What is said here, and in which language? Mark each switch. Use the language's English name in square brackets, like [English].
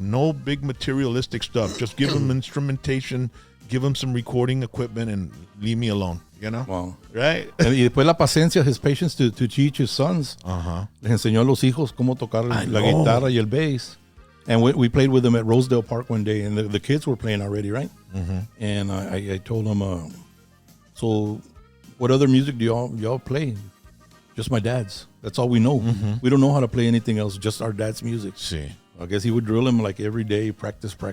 [English] No big materialistic stuff. Just give him instrumentation, give him some recording equipment, and leave me alone. You know? Wow. Right? [Spanish] Y después la paciencia, [English] his patience to teach his sons. [Spanish] Les enseñó a los hijos cómo tocar la guitarra y el bass. [English] And we played with them at Rosedale Park one day, and the kids were playing already, right? And I told them, so what other music do y'all play? Just my dad's. That's all we know. We don't know how to play anything else, just our dad's music. [Spanish] Sí. [English] I guess he would drill him like every day, practice.